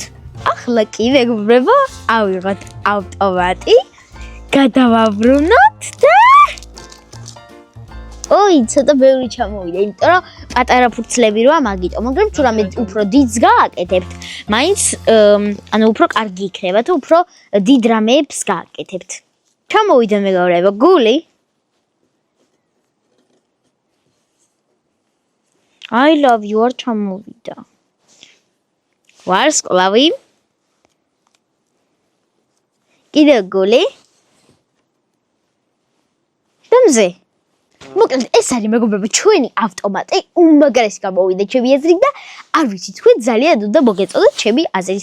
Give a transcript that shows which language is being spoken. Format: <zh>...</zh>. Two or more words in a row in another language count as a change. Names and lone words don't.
<ka>ახლა კი მეგობრებო, ავიღოთ ავტომატი, გადავაბრუნოთ და ოი, ცოტა ბევრი ჩამოვიდა, იმიტომ რომ პატარა ფურცლები როა მაგიტო, მაგრამ თუ რამე უფრო დიდს გააკეთებთ, მაინც ანუ უფრო კარგი იქნება, თუ უფრო დიდ რამეებს გააკეთებთ. ჩამოვიდა მეგობრებო, გული.</ka> <en>I love you</en> <ka>არ ჩამოვიდა. ვარსკვლავი. კიდევ გული. დამზე. მოკლედ ეს არის მეგობრებო, ჩვენი ავტომატი უმაგრესი გამოვიდა ჩემი აზრით და არ ვიცი, თქვენ ძალიან უნდა მოგეწოდოთ ჩემი აზრით.</ka>